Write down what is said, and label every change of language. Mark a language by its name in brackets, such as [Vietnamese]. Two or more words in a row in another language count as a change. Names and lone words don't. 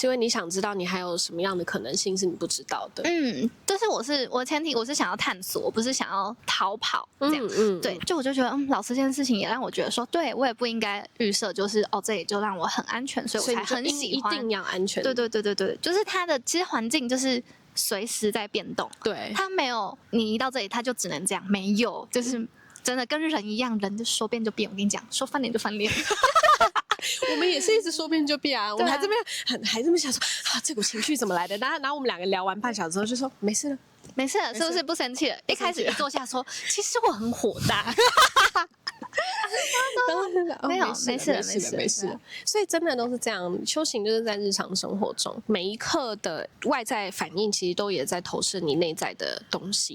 [Chinese] 是因為你想知道你還有什麼樣的可能性是你不知道的。就是我的前提我是想要探索，我不是想要逃跑這樣。對，就我就覺得老師這件事情也讓我覺得說，對我也不應該預設就是這裡就讓我很安全，所以我才很喜歡。一定要安全。對，就是它的其實環境就是隨時在變動。對，它沒有你一到這裡它就只能這樣，沒有，就是真的跟人一樣，人就說變就變。我跟你講，說翻臉就翻臉。我們也是一直說變就變啊，我們還這邊還這麼想說這股情緒怎麼來的？然後我們兩個聊完半小時之後就說沒事了，沒事了，是不是不生氣了？一開始一坐下說，其實我很火大。沒事。所以真的都是這樣，修行就是在日常生活中每一刻的外在反應，其實都也在投射你內在的東西。